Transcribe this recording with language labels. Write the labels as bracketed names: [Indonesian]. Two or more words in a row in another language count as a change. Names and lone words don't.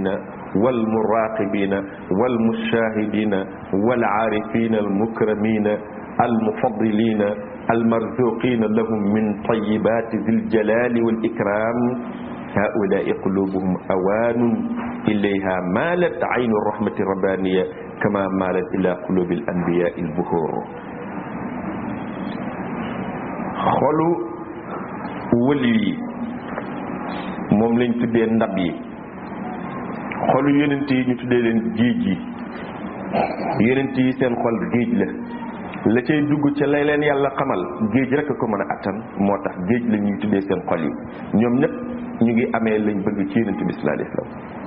[Arabic] والمراقبين والمشاهدين والعارفين المكرمين المفضلين المرزوقين لهم من طيبات ذي الجلال والإكرام هؤلاء قلوبهم أوان إليها مالت عين الرحمة الربانية كما مالت إلى قلوب الأنبياء البهور [Wolof] xolu wëli yi moom lañ tuddee ndab yi. xolu yonent yi ñu tuddee leen géej yi. yonent yi seen xol géej la cay dugg ca lay leen yàlla xamal géej rek ko mën a attan moo tax géej la ñuy tuddee seen xol yi ñoom ñëpp ñu ngi amee lañ bëgg ci yonent bi [Arabic] صلى الله عليه وسلم.